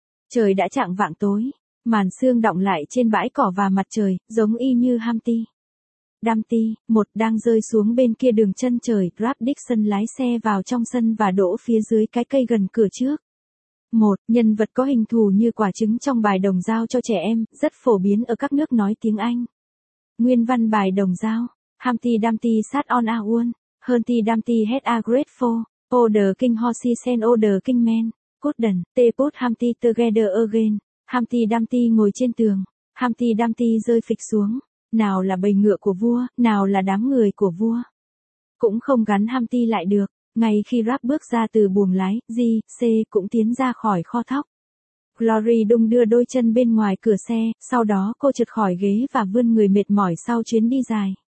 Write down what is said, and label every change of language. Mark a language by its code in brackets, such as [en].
[vi] Trời đã chạng vạng tối. Màn sương đọng lại trên bãi cỏ và mặt trời, giống y như Humpty Dumpty, một đang rơi xuống bên kia đường chân trời. Grab Dixon lái xe vào trong sân và đỗ phía dưới cái cây gần cửa trước. Một, nhân vật có hình thù như quả trứng trong bài đồng dao cho trẻ em, rất phổ biến ở các nước nói tiếng Anh. Nguyên văn bài đồng dao, [en] Humpty Dumpty sat on a wall, Humpty Dumpty had a great fall, oh the king horses and oh the king men, couldn't they put Humpty together again. [vi] Humpty Dumpty ngồi trên tường, Humpty Dumpty rơi phịch xuống, nào là bầy ngựa của vua, nào là đám người của vua. Cũng không gắn Humpty lại được, ngay khi Rap bước ra từ buồng lái, J.C. cũng tiến ra khỏi kho thóc. Glory đung đưa đôi chân bên ngoài cửa xe, sau đó cô trượt khỏi ghế và vươn người mệt mỏi sau chuyến đi dài.